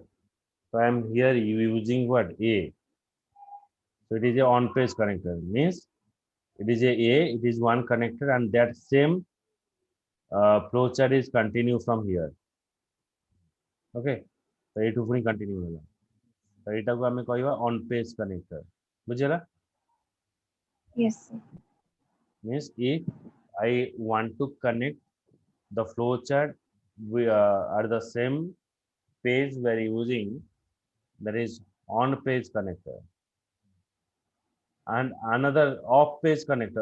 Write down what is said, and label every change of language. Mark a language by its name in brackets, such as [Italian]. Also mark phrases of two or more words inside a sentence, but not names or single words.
[English] So I'm here using what, A. So it is a on page connector. Means it is a. It is one connector, and that same flowchart is continue from here. Okay. So [Odia] ଏଇଠୁ ପୁଣି continue ହେଲା. ତ ଏଇଟାକୁ ଆମେ କହିବା [English] on page connector. [Odia] ବୁଝିହେଲା? [English] Yes, sir. Means if I want to connect the flowchart we are the same page we're using, that is on page connector, and another off page connector.